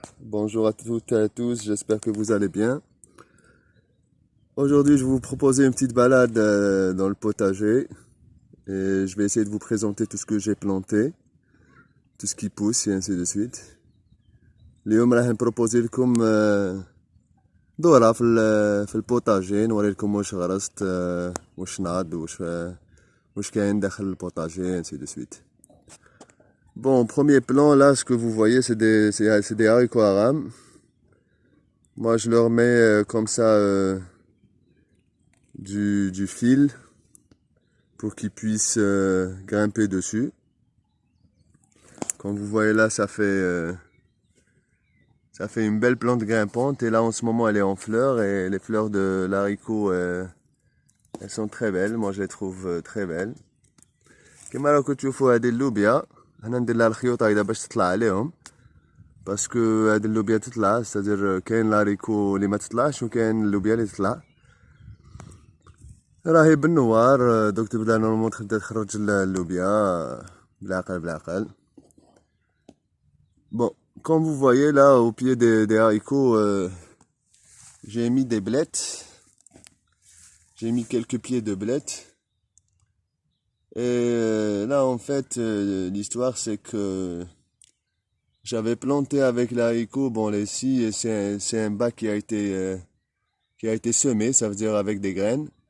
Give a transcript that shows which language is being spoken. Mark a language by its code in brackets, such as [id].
[fr] Bonjour à toutes et à tous, j'espère que vous allez bien. Aujourd'hui, je vais vous proposer une petite balade dans le potager et je vais essayer de vous présenter tout ce que j'ai planté, tout ce qui pousse et ainsi de suite. [ar] اليوم راح نبروبوزي لكم دورة في البوتاجي نوري لكم واش غرست واش ناض واش كاين داخل البوتاجي [fr] ainsi de suite. Bon, premier plan, là, ce que vous voyez, c'est des haricots aram. Moi, je leur mets comme ça du fil pour qu'ils puissent grimper dessus. Comme vous voyez là, ça fait une belle plante grimpante. Et là, en ce moment, elle est en fleurs. Et les fleurs de l'haricot, elles sont très belles. Moi, je les trouve très belles. [ar] كما راكم تشوفوا هذه اللوبيا هنا ندير لها الخيوط هكذا باش تطلع عليهم باسكو هاد اللوبيا تطلع ستادير كاين لاريكو اللي ما تطلعش وكاين اللوبيا اللي تطلع راهي بالنوار دوك تبدا نورمالمون تبدا تخرج اللوبيا بالعقل. [fr] Bon, comme vous voyez là au pied des haricots, j'ai mis des blettes, j'ai mis quelques pieds de blettes. Et là en fait l'histoire c'est que j'avais planté avec l'haricot, bon les scies, c'est un bac qui a été semé, ça veut dire avec des graines.